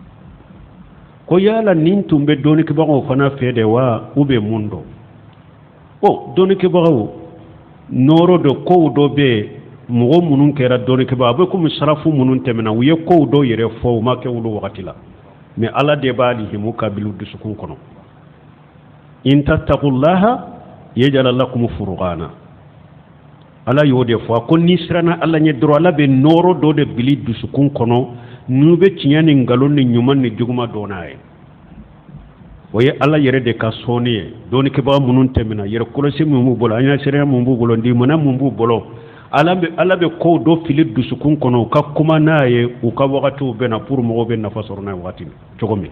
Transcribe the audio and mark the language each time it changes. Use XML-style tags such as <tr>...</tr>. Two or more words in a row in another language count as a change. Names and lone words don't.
<bm>Ko yala nin tun bɛ dɔɔnikɛbagaw fana fɛ de wa</bm> <fr>ou bien</fr> <bm>mun dɔ? O dɔɔnikɛbagaw nɔrɔ dɔ kow dɔ bɛ yen, mɔgɔ minnu kɛra dɔɔnikɛbaga a bɛ komi sarafu minnu tɛmɛna u ye kow dɔ yɛrɛ fɔ u ma kɛ olu wagati la, mais Ala de b'a lihimu kabilu dusukun kɔnɔ.</bm> <ar>إن تتقوا الله يجعل لكم فرقانا,</ar> <bm>Ala y'o de fɔ ko ni siranna Ala ɲɛ dɔrɔn Ala bɛ nɔrɔ dɔ de bili dusukun kɔnɔ n'u bɛ tiɲɛ ni nkalon ni ɲuman ni juguman dɔn n'a ye. O ye Ala yɛrɛ de ka sɔnni ye. Dɔɔnikɛbaga minnu tɛmɛna yɛrɛ kɔlɔsi min b'u bolo, an ɲɛ sariya min b'u bolo, ndimana min b'u bolo, Ala bɛ kow dɔ fili dusukun kɔnɔ u ka kuma n'a ye u ka wagatiw bɛ na pour mɔgɔw bɛ nafa sɔrɔ n'a ye wagati cogo min.</bm>